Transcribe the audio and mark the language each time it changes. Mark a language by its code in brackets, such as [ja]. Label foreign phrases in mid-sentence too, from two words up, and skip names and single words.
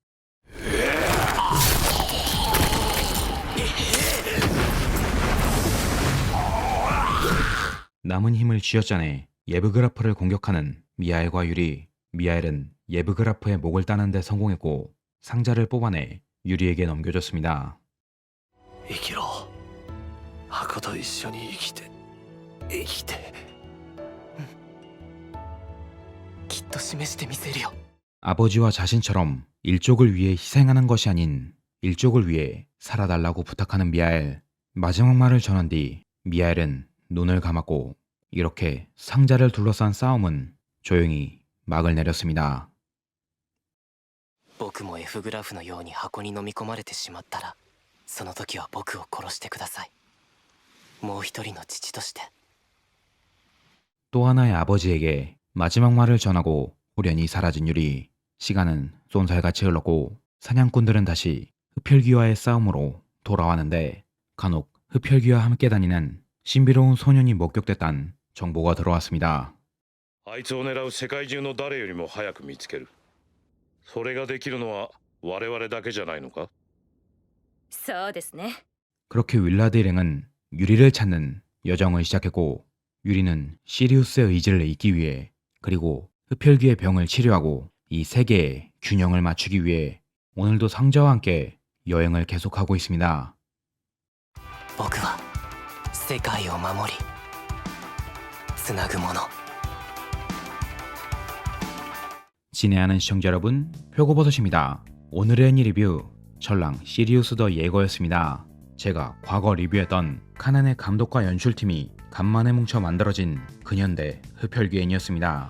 [ko] 남은 힘을 쥐어짜내 예브그라프를 공격하는 미하엘과 유리. 미하엘은 예브그라프의 목을 따는 데 성공했고 상자를 뽑아내 유리에게 넘겨줬습니다. [ja] 生きろ箱と一緒に生きてきっと示してみせるよ [ko] 아버지와 자신처럼 일족을 위해 희생하는 것이 아닌 일족을 위해 살아달라고 부탁하는 미하엘. 마지막 말을 전한 뒤 미하엘은 눈을 감았고 이렇게 상자를 둘러싼 싸움은 조용히 막을 내렸습니다. [ja] 僕も F グラフのように箱に飲み込まれてしまったらその時は僕を殺してくださいもう一人の父として [ko] 또 하나의 아버지에게 마지막 말을 전하고 호련히 사라진 유리. 시간은 쏜살같이 흘렀고 사냥꾼들은 다시 흡혈귀와의 싸움으로 돌아왔는데 간혹 흡혈귀와 함께 다니는 신비로운 소년이 목격됐다는 정보가 들어왔습니다. [ja] あいつを狙う世界中の誰よりも早く見つける。それができるのは我々だけじゃないのか？そうですね。 [ko] 그렇게 윌라드 일행은 유리를 찾는 여정을 시작했고 유리는 시리우스의 의지를 잇기 위해 그리고 흡혈귀의 병을 치료하고 이 세계의 균형을 맞추기 위해 오늘도 상자와 함께 여행을 계속하고 있습니다. [ja] 僕は世界を守りつなぐもの [ko] 진행하는 시청자 여러분, 표고버섯입니다. 오늘의 애니 리뷰 전랑 시리우스 더 예거였습니다. 제가 과거 리뷰했던 카난의 감독과 연출팀이 간만에 뭉쳐 만들어진 근현대 흡혈귀 애니였습니다.